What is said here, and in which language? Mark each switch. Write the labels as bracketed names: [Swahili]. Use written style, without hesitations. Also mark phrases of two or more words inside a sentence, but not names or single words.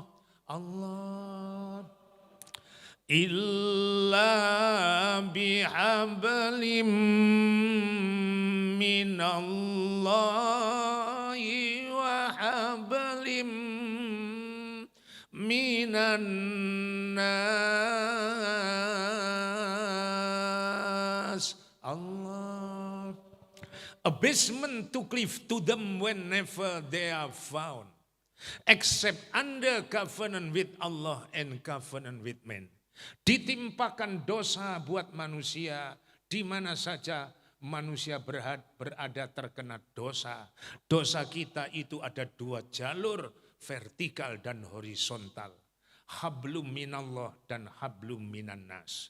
[Arabic] الله إلا بحبل من الله وحبل من الناس. Allah. [English] Abasement to cleave to them whenever they are found, except under covenant with Allah and covenant with men. [Indonesian] Ditimpakan dosa buat manusia di mana saja manusia berada terkena dosa. Dosa kita itu ada dua jalur, vertikal dan horizontal. [Arabic] حبل من الله [Indonesian] dan [Arabic] حبل من الناس.